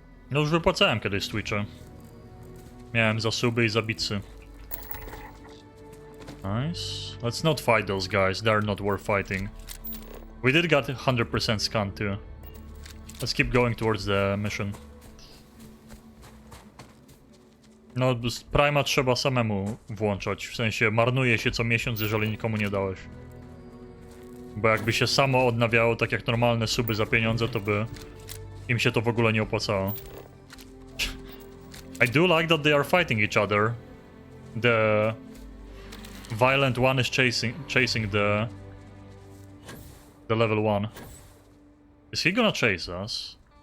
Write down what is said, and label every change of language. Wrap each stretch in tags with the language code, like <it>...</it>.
<pl>No już wypłacałem kiedyś z Twitcha. Miałem za suby i za bitsy.</pl> <en>Nice. Let's not fight those guys. They're not worth fighting. We did get 100% scan too. Let's keep going towards the mission.</en> <pl>No, Prima trzeba samemu włączać. W sensie marnuje się co miesiąc, jeżeli nikomu nie dałeś. Bo jakby się samo odnawiało, tak jak normalne suby za pieniądze, to by im się to w ogóle nie opłacało.</pl> <en>I do like that they are fighting each other. The violent one is chasing the level 1. Is he gonna chase us?</en>